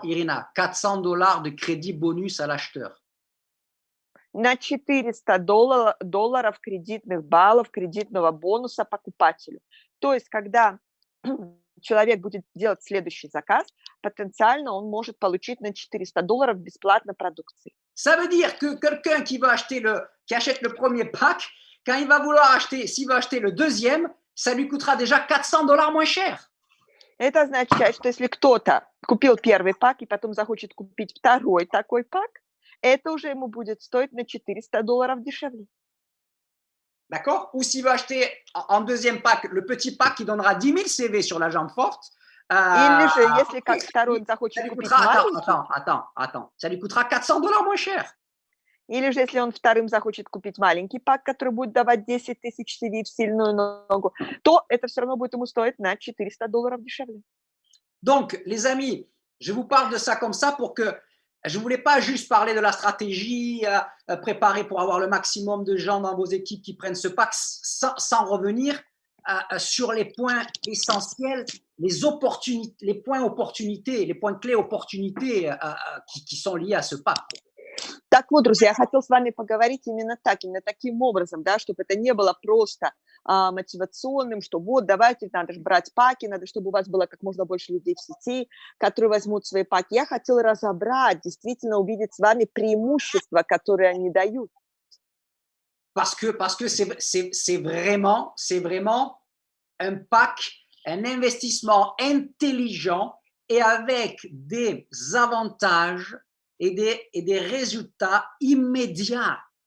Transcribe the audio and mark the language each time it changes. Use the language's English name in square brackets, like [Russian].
[French] Irina, $400 de crédit bonus à l'acheteur. [Russian] На $400 кредитных баллов, кредитного бонуса покупателю. То есть, когда человек будет делать следующий заказ, потенциально он может получить на $400 бесплатно продукции. [French] Ça veut dire que quelqu'un qui achète le premier pack, quand il va vouloir acheter, s'il va acheter le deuxième, ça lui coûtera déjà $400 moins cher. [Russian] Это означает, что если кто-то купил первый пак и потом захочет купить второй такой пак, это уже ему будет стоить на $400 дешевле. [French] D'accord? Ou s'il va acheter en deuxième pack, le petit pack qui donnera 10 000 CV sur la jambe forte. [Russian] Или же, если как второй захочет купить маленький... [French] Attends. Ça lui coûtera $400 moins cher. [Russian] Или же, если он вторым захочет купить маленький пак, который будет давать 10 тысяч CV в сильную ногу, то это все равно будет ему стоить на $400 дешевле. [French] Donc, les amis, je vous parle de ça comme ça pour que je ne voulais pas juste parler de la stratégie préparée pour avoir le maximum de gens dans vos équipes qui prennent ce pack sans revenir sur les points essentiels, les points opportunités, les points clés opportunités qui sont liés à ce pack. [Russian] Так вот, друзья, я хотел с вами поговорить именно таким образом, да, чтобы это не было просто мотивационным, что вот, давайте, надо же брать паки, надо, чтобы у вас было как можно больше людей в сети, которые возьмут свои паки. Я хотела разобрать, действительно увидеть с вами преимущества, которые они дают. [French] Parce que c'est vraiment un pack, un investissement intelligent et avec des avantages et des résultats immédiats.